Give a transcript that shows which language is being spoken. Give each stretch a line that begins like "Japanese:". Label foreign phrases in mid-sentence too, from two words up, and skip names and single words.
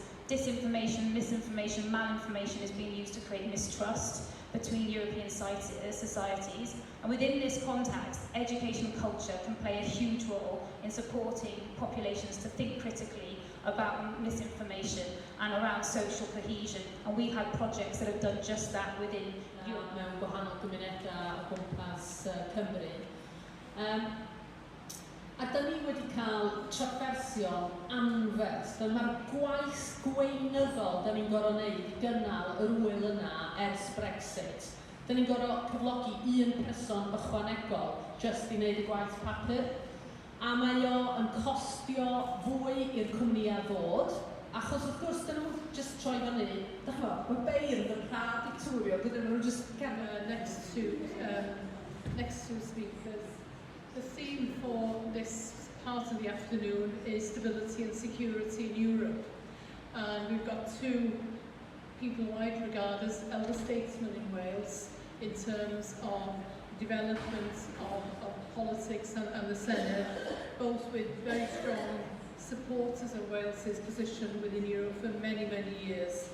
English: Disinformation, misinformation, malinformation is being used to create mistrust between European societies. And within this context, education and culture can play a huge role in supporting populations to think critically about misinformation and around social cohesion. And we've had projects that have done just that within Europe.
Welsh: Mewn gwahanol gymunedau o gwmpas Cymru. A dyn ni wedi cael trafferthion anferth, fel mae'r gwaith gweinyddol dyn ni'n gorfod wneud i gynnal yr wyl yna ers Brexit. Dyn ni'n gorfod cyflogi un person ychwanegol jyst i wneud y gwaith papur. A mae o yn costio fwy i'r cwmnïau ddod, achos wrth gwrs dyn nhw jyst troi fyny. Dach chi'n mae beirdd yn rhad Victoria, gyda nhw jyst...
English: Next two speakers. The theme for this part of the afternoon is stability and security in Europe. And we've got two people wide regarded as elder statesmen in Wales in terms of development of politics and the Senedd, both with very strong supporters of Wales's position within Europe for many, many years.